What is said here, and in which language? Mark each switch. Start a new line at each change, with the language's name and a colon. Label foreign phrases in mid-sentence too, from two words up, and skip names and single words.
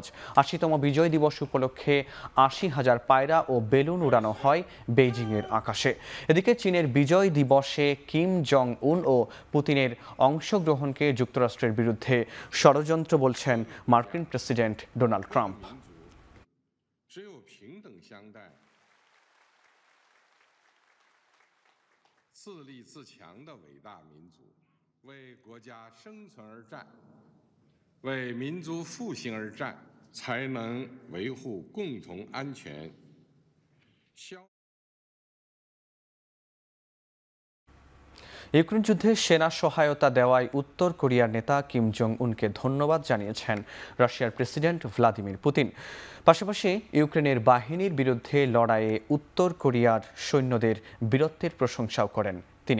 Bangla: ৮০তম বিজয় দিবস উপলক্ষে ৮০,০০০ পায়রা ও বেলুন উড়ানো হয় বেইজিংয়ের আকাশে। এদিকে চীনের বিজয় দিবসে কিম জং উন ও পুতিনের অংশগ্রহণকে যুক্তরাষ্ট্রের বিরুদ্ধে ষড়যন্ত্র বলছেন মার্কিন প্রেসিডেন্ট ডোনাল্ড ট্রাম্প।
Chinese: 自立自强的伟大民族，为国家生存而战，为民族复兴而战，才能维护共同安全。
Bangla: ইউক্রেন যুদ্ধে সেনা সহায়তা দেওয়ায় উত্তর কোরিয়ার নেতা কিম জং উনকে ধন্যবাদ জানিয়েছেন রাশিয়ার প্রেসিডেন্ট ভ্লাদিমির পুতিন। পাশাপাশি ইউক্রেনের বাহিনীর বিরুদ্ধে লড়াইয়ে উত্তর কোরিয়ার সৈন্যদের বীরত্বের প্রশংসাও করেন তিনি।